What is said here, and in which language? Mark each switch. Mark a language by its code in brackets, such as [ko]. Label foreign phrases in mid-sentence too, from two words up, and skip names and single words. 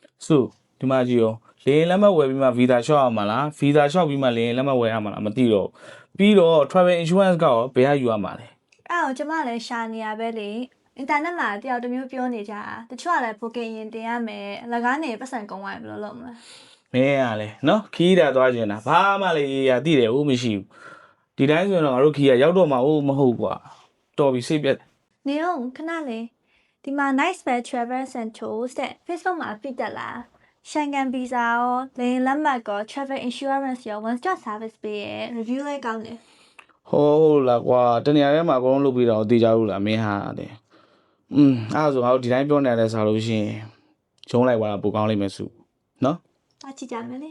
[my] So, ဒီမှာကြည့်ရောလေရင်လက်မှတ်ဝယ်ပြီးမှ visa လျှောက်ရမှာလား visa လျှောက်ပြီးမှလေရင်လက်မှတ်ဝယ်ရမှာလားမသိတော့ပြီးတော့ [en] travel insurance [my] ကရောဘယ်ကယူရမှာလဲ အဲ့တော့ကျမလည်းရှာနေရပဲလေအင်တာနက်မှာတယောက်တစ်မျိုးပြောနေကြတာတချို့ကလည်း booking ရင်တင်ရမယ်အလကားနေပတ်စံကုန်သွားပြီဘယ်လိုလုပ်မလဲ မင်းကလည်းနော်ခီးတာသွားကျင်တာဘာမှလည်းရသိတယ်ဦးမရှိဘူးဒီတိုင်းဆိုရင်တော့ငါတို့ခီးကရောက်တော့မှဦးမဟုတ်ကွာတော်ပြီစိတ်ပြတ် နေအောင်ခဏလေးဒီမှာ [en] nice bed travel and tours [my] တဲ့ Facebook မှာပြတက်လာရှန်ကန်ဗီဇာရောလေရင်လက်မှတ်ကော [en] travel insurance [my] ရော [en] one stop service [my] ပေးရ review လေးကောင်းတယ် ဟုတ်လားကွာတနေရာထဲမှာအကုန်လုံးလုပ်ပြီးတော့သိကြဘူးလားမင်းဟာတဲ့အဲ့ဒါဆိုငါတို့ဒီတိုင်းပြောနေတယ်ဆိုလို့ရှိရင်ဂျုံးလိုက်သွားတာပိုကောင်းလိမ့်မယ်စုနော် တာချစ်ကြမယ်လေ